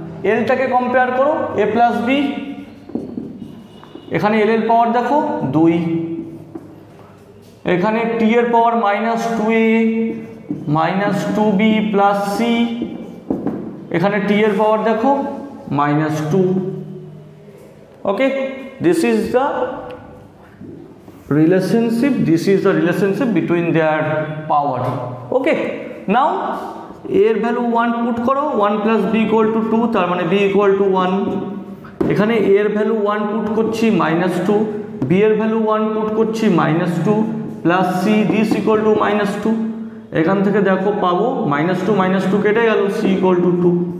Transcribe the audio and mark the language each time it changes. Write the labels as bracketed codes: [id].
[bn] এলটাকে compare করো এ plus B, এখানে এল এর পাওয়ার দেখো 2, এখানে টি এর পাওয়ার -2a -2b প্লাস সি, এখানে টি এর পাওয়ার দেখো -2। [en] Okay, this is the relationship, this is the relationship between their power. Okay, now a এর value 1 put করো, 1 plus B equal to 2, তার মানে B equal to 1। এখানে a এর value 1 put করছি -2, b এর value 1 put করছি -2 plus C this equal to -2। [bn] এখান থেকে দেখো পাবো -2 কেটে গেল, c ইকুয়াল টু 2।